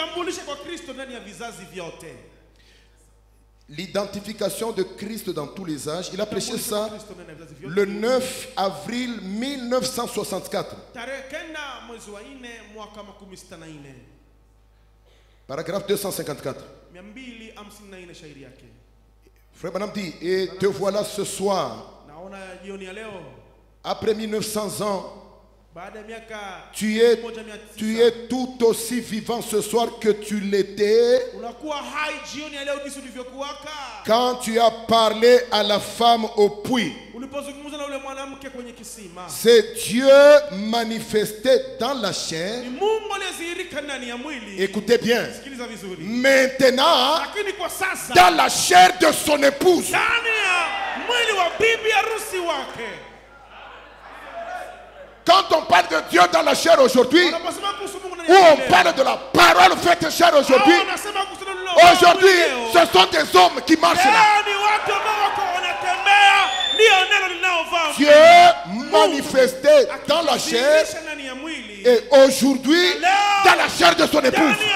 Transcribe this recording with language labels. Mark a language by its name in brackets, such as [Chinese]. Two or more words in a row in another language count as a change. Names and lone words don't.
[French] L'identification de Christ dans tous les âges. Il a prêché ça le 9 avril 1964. Paragraphe 254. [Swahili] 254 shairi yake. [French] Frère Branham dit, et te voilà ce soir, [Swahili] Naona jioni ya leo [French] après 1900 ans, [Swahili] baada ya miaka [French] tu es tout aussi vivant ce soir que tu l'étais [Swahili] unakuwa hai jioni ya leo jinsi ulivyokuwaka [French] quand tu as parlé à la femme au puits. [Swahili] ulipozungumza na ule mwanamke kwenye kisima. [French] C'est Dieu manifesté dans la chair. [Swahili] Ni Mungu aliyedhihirika ndani ya mwili. [French] Écoutez bien. [Swahili] Sikiliza vizuri. [French] Maintenant, [Swahili] Lakini kwa sasa [French] dans la chair de son épouse. [Swahili] ndani ya mwili wa bibi harusi wake. [French] Quand on parle de Dieu dans la chair aujourd'hui, ou on parle de la parole faite chair aujourd'hui, ce sont des hommes qui marchent là. Dieu manifesté dans la chair et aujourd'hui dans la chair de son épouse.